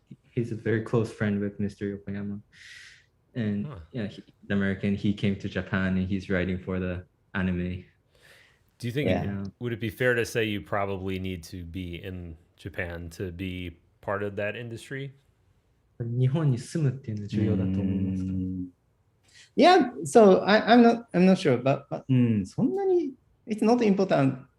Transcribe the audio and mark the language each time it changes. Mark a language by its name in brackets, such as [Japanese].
[English] He's a very close friend with Mr. Yokoyama. And yeah, the American, he came to Japan and he's writing for the anime. Do you think, would it be fair to say you probably need to be in Japan to be part of that industry? [Japanese] 日本に住むっていうのは重要だと思いますか? [English] Yeah, so I'm not sure, but そんなに it's not important.